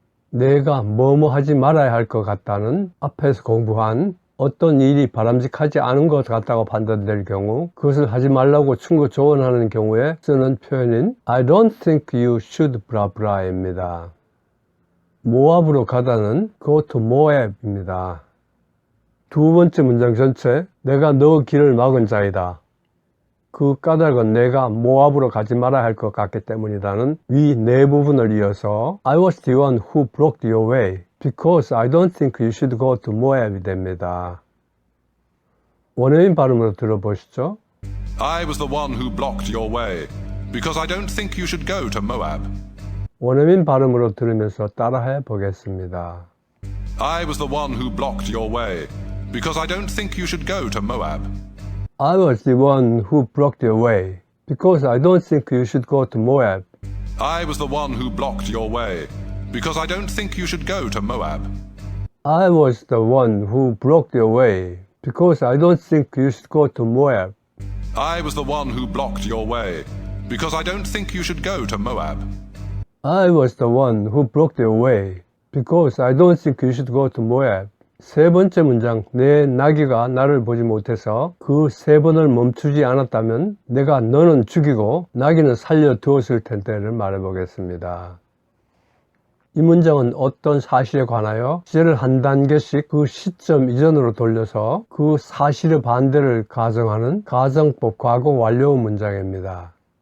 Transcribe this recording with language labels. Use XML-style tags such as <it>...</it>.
<ko>내가 뭐뭐 하지 말아야 할 것 같다는 앞에서 공부한 어떤 일이 바람직하지 않은 것 같다고 판단될 경우 그것을 하지 말라고 충고 조언하는 경우에 쓰는 표현인</ko> <en>I don't think you should</en> <ko>브라브라입니다. 모압으로 가다는</ko> <en>go to Moab</en> <ko>입니다. 두 번째 문장 전체 내가 너 길을 막은 자이다. 그 까닭은 내가 모압으로 가지 말아야 할 것 같기 때문이다는 위 네 부분을 이어서</ko> <en>I was the one who blocked your way because I don't think you should go to Moab</en> <ko>이 됩니다. 원어민 발음으로 들어보시죠.</ko> <en>I was the one who blocked your way because I don't think you should go to Moab.</en> <ko>원어민 발음으로 들으면서 따라해 보겠습니다.</ko> <en>I was the one who blocked your way because I don't think you should go to Moab. I was the one who blocked your way because I don't think you should go to Moab. I was the one who blocked your way because I don't think you should go to Moab. I was the one who blocked your way because I don't think you should go to Moab. I was the one who blocked your way because I don't think you should go to Moab. I was the one who blocked your way because I don't think you should go to Moab.</en> <ko>세 번째 문장, 내 나귀가 나를 보지 못해서 그 세 번을 멈추지 않았다면 내가 너는 죽이고 나귀는 살려두었을 텐데를 말해보겠습니다. 이 문장은 어떤 사실에 관하여 시제를 한 단계씩 그 시점 이전으로 돌려서 그 사실의 반대를 가정하는 가정법 과거 완료 문장입니다.</ko>